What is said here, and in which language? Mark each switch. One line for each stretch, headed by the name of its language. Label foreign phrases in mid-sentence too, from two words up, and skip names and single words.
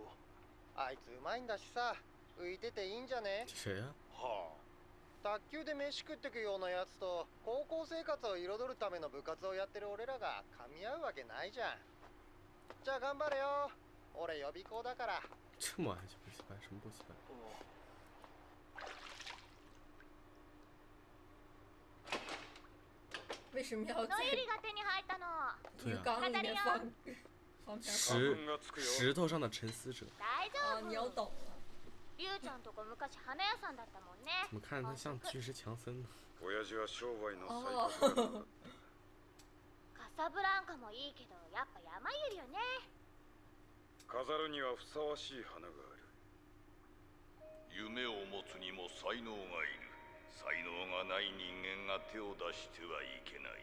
Japanese: あいつうまいんだしさ、浮いてていいんじゃね？
Chinese: 谁呀？
Japanese: はあ。卓球で飯食ってくようなやつと高校生活を彩るための部活をやってる俺らが噛み合うわけないじゃん。じゃあ頑張れよ。俺予備校だから。
Chinese: 这么矮就不喜欢，什么不喜欢？为什么要在
Japanese: ノユリが手に入ったの。
Chinese: 鱼缸里面放石头上的沉思者。
Japanese: 大丈夫。
Chinese: 你要懂了。
Japanese: リュウちゃんとこ昔花屋さんだったもんね。
Chinese: 怎么看着他像巨石强森呢？
Japanese: 親父は商売の最高。カサブランカもいいけど、やっぱ山ユリよね。飾るにはふさわしい花がある。夢を持つにも才能がいる。才能がない人間が手を出してはいけない。